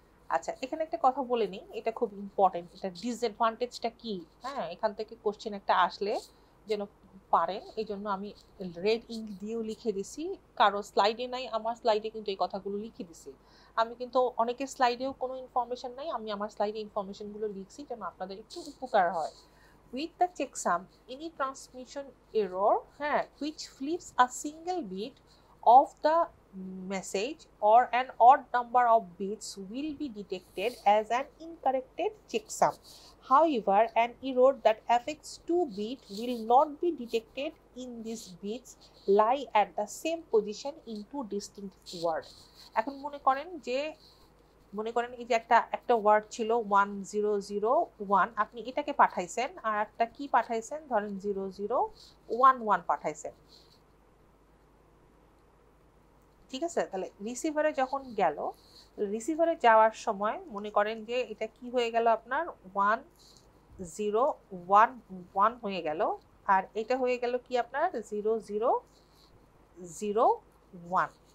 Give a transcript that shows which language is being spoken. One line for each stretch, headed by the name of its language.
Bangla: আচ্ছা, এখানে একটা কথা বলে নিই, এটা খুব ইম্পর্টেন্ট। এটা ডিসঅ্যাডভান্টেজটা কি, হ্যাঁ, এখান থেকে কোশ্চেন একটা আসলে যেন পারেন, এই জন্য আমি রেড ইঙ্ক দিয়েও লিখে দিছি। কারো স্লাইডে নাই, আমার স্লাইডে কিন্তু এই কথাগুলো লিখে দিছি। আমি কিন্তু অনেকের স্লাইডেও কোনো ইনফরমেশন নাই, আমি আমার স্লাইডে ইনফরমেশনগুলো লিখছি যেন আপনাদের একটু উপকার হয়।
English: With the checksum, any transmission error which flips a single bit of the message or an odd number of bits will be detected as an incorrected checksum. However, an error that affects 2 bits will not be detected in these bits lie at the same position in two distinct words.
Bangla: এখন মনে করেন এই যে একটা word ছিল 1001, আপনি এটাকে পাঠাইছেন, আর একটা কি পাঠাইছেন ধরেন 0011 পাঠাইছেন, ঠিক আছে? তাহলে রিসিভারে যখন গেল, রিসিভারে যাওয়ার সময় মনে করেন যে এটা কি হয়ে গেল, আপনার 1011 হয়ে গেল, আর এটা হয়ে গেল কি আপনার 0001।